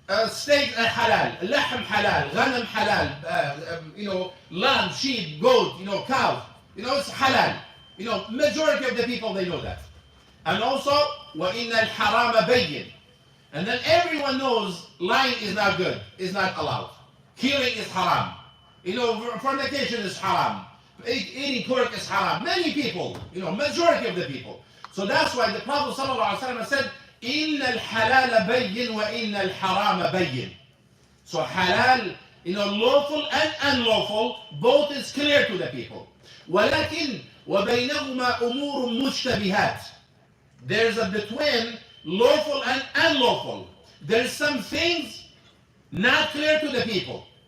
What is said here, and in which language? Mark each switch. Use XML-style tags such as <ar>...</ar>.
<en>Steak is halal,</en> <ar>lahm halal, ghanam halal.</ar> <en>Lamb, sheep, goat, cow. It's halal. Majority of the people they know that. And also,</en> <ar>وَإِنَّ الْحَرَامَ بَيِّن.</ar> <en>And then everyone knows lying is not good, is not allowed. Killing is haram. Fornication is haram. eating pork is haram. Many people, majority of the people. So that's why the Prophet ﷺ said,</en> <ar>إِنَّ الْحَلَالَ بَيِّن وَإِنَّ الْحَرَامَ بَيِّن.</ar> <en>So halal, lawful and unlawful, both is clear to the people.</en> <ar>وَلَكِنْ وَبَيْنَهُمَا أُمُورٌ مُشْتَبِهَاتٌ.</ar> <en>There's a between lawful and unlawful. There's some things not clear to the people.</en>